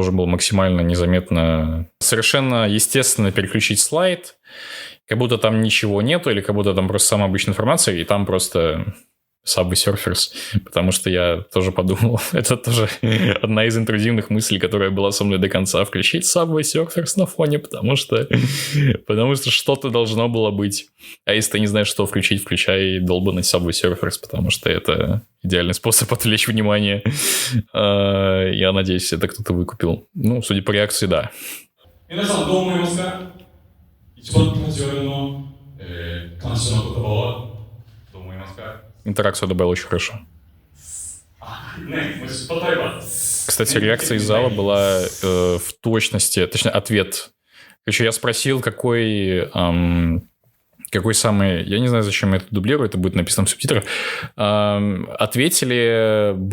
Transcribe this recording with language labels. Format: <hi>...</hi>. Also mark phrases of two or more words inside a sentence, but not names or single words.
<ru>должен был максимально незаметно, совершенно естественно переключить слайд, как будто там ничего нету, или как будто там просто самая обычная информация, и там просто Subway Surfers, потому что я тоже подумал, это тоже одна из интрузивных мыслей, которая была со мной до конца, включить Subway Surfers на фоне, потому что что-то должно было быть. А если ты не знаешь, что включить, включай долбанный Subway Surfers, потому что это идеальный способ отвлечь внимание. Я надеюсь, это кто-то выкупил. Ну, судя по реакции, да.</ru> <ja>皆さんどう思いますか？一番気持ち悪いの、感謝の言葉はどう思いますか？</ja> <ru>Интеракцию добавил очень хорошо. Кстати, реакция из зала была в точности, точнее, ответ. Короче, я спросил, какой самый... Я не знаю, зачем я это дублирую, это будет написано в субтитрах.</ru>